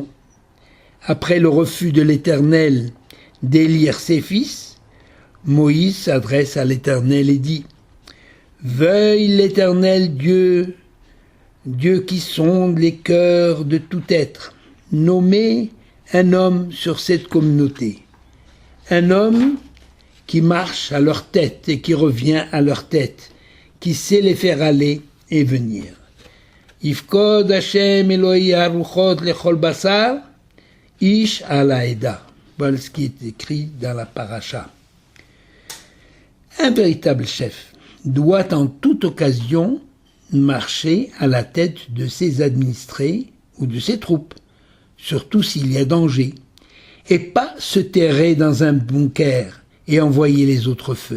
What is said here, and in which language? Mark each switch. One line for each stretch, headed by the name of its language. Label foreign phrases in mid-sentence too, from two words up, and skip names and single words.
French: Après le refus de l'Éternel d'élire ses fils, Moïse s'adresse à l'Éternel et dit « Veuille l'Éternel Dieu, Dieu qui sonde les cœurs de tout être, nommer un homme sur cette communauté, un homme qui marche à leur tête et qui revient à leur tête, qui sait les faire aller et venir.
Hebrew: יפקד השם אלהי הרוחות לכל בשר, איש על העדה.
French: Voilà ce qui est écrit dans la paracha. Un véritable chef doit en toute occasion marcher à la tête de ses administrés ou de ses troupes, surtout s'il y a danger, et pas se terrer dans un bunker et envoyer les autres feux.